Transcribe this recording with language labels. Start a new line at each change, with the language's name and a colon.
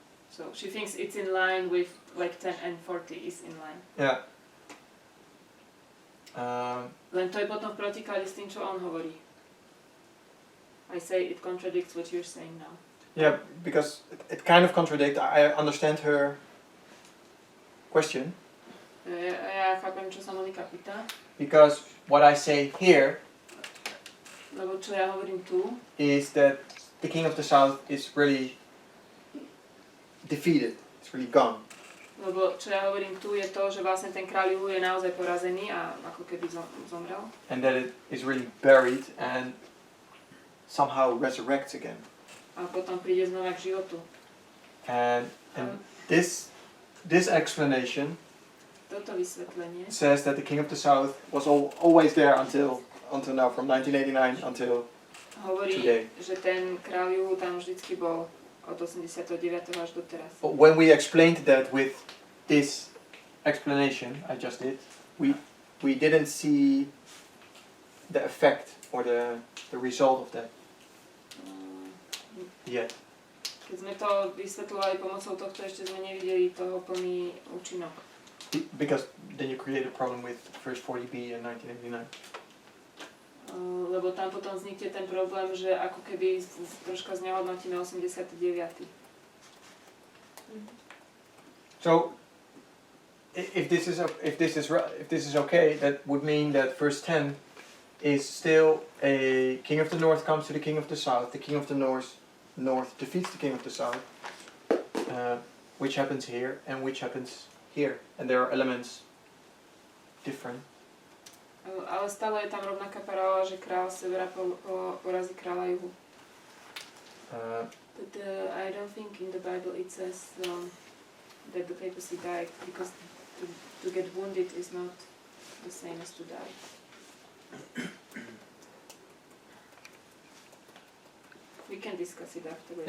English: So she thinks it's in line with like 10 and 40 is in line. Yeah.
Slovak: Len to je potom v protiklade s tým, čo on hovorí.
English: I say it contradicts what you're saying now. Yeah, because it kind of contradicts. I understand her question.
Slovak: Ja chápem, čo sa Monika pýta.
English: Because what I say here
Slovak: Lebo čo ja hovorím tu
English: is that the king of the south is really defeated. It's really gone.
Slovak: Lebo čo ja hovorím tu je to, že vlastne ten kráľ juhu je naozaj porazený a ako keby zomrel.
English: And that it is really buried and somehow resurrects again.
Slovak: A potom príde znova k životu.
English: And this explanation
Slovak: Toto vysvetlenie
English: says that the king of the south was always there until now, from 1989 until
Slovak: hovorí,
English: today.
Slovak: že ten kráľ juhu tam vždycky bol od 89. až do teraz.
English: But when we explained that with this explanation I just did, we didn't see the effect or the result of that yet.
Slovak: Keď sme to vysvetľovali pomocou tohto, ešte sme nevideli toho plný účinok.
English: Because then you create a problem with verse 40b in 1989.
Slovak: Lebo tam potom vznikne ten problém, že ako keby troška znehodnotíme 89.
English: So if this is okay, that would mean that verse 10 is still a king of the north comes to the king of the south. The king of the north defeats the king of the south, which happens here and which happens here, and there are elements different.
Slovak: Ale stále je tam rovnaká paralela, že kráľ severa porazí kráľa juhu.
English: But I don't think in the Bible it says that the papacy died, because to get wounded is not the same as to die. We can discuss it afterwards.